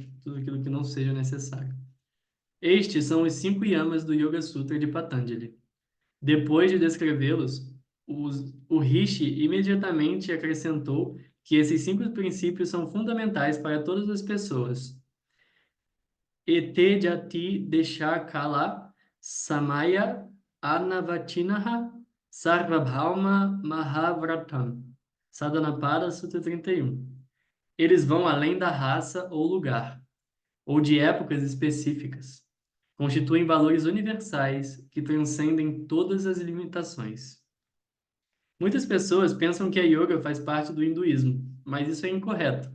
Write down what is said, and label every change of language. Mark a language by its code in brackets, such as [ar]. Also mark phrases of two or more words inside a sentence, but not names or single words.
[pt] Tudo aquilo que não seja necessário. Estes são os 5 yamas do Yoga Sutra de Patanjali. Depois de descrevê-los, o Rishi imediatamente acrescentou que esses 5 princípios são fundamentais para todas as pessoas. [sa] एते जाति देश काल समय अनवच्छिन्नाः सार्वभौमा महाव्रतम्. [pt] Sadhanapada Sutra 31. Eles vão além da raça ou lugar, ou de épocas específicas. Constituem valores universais que transcendem todas as limitações. Muitas pessoas pensam que a yoga faz parte do hinduísmo, mas isso é incorreto.